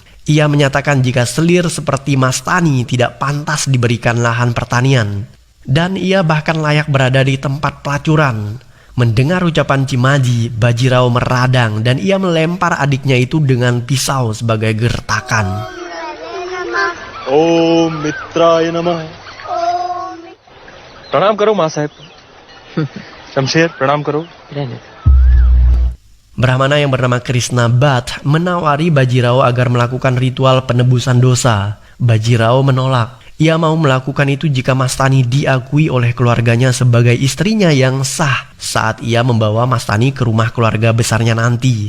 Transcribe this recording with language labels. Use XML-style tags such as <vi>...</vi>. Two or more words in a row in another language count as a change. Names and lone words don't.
<id>Ia menyatakan jika selir seperti Mastani tidak pantas diberikan lahan pertanian. Dan ia bahkan layak berada di tempat pelacuran. Mendengar ucapan Cimaji, Bajirao meradang dan ia melempar adiknya itu dengan pisau sebagai gertakan.</id> <sa>ॐ मित्राय नमः.</sa> <hi>प्रणाम करो माँ साहब शमशेर प्रणाम करो</hi> <id>Brahmana yang bernama Krishna Bhatt menawari Bajirao agar melakukan ritual penebusan dosa. Bajirao menolak. Ia mau melakukan itu jika Mastani diakui oleh keluarganya sebagai istrinya yang sah saat ia membawa Mastani ke rumah keluarga besarnya nanti.</id>